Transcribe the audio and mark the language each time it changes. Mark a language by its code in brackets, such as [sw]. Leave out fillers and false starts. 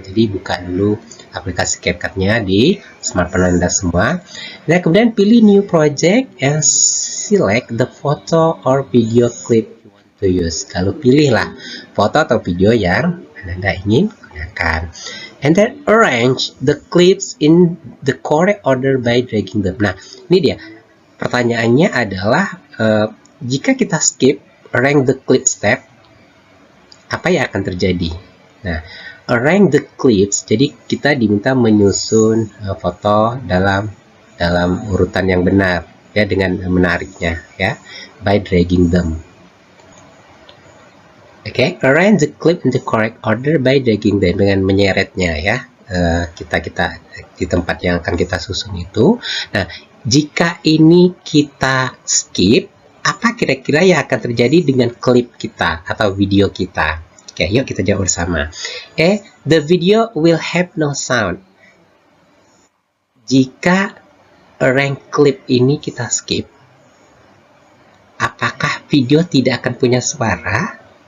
[id] Jadi buka dulu aplikasi CapCut-nya di smartphone Anda semua. Nah, kemudian pilih [en] new project and select the photo or video clip to use. [id] Lalu pilihlah foto atau video yang Anda ingin gunakan. [en] And then arrange the clips in the correct order by dragging them. [id] Nah, ini dia. Pertanyaannya adalah jika kita skip [en] arrange the clip step, [id] apa yang akan terjadi? Nah, [en] arrange the clips, [id] jadi kita diminta menyusun foto dalam urutan yang benar ya, dengan menariknya ya, [en] by dragging them. [id] Oke, [en] arrange the clip in the correct order by dragging them, [id] dengan menyeretnya ya, kita di tempat yang akan kita susun itu. Nah, jika ini kita skip, apa kira-kira yang akan terjadi dengan klip kita atau video kita? Oke, yuk kita jawab bersama. [en] The video will have no sound. [id] Jika arrange clip ini kita skip, apakah video tidak akan punya suara?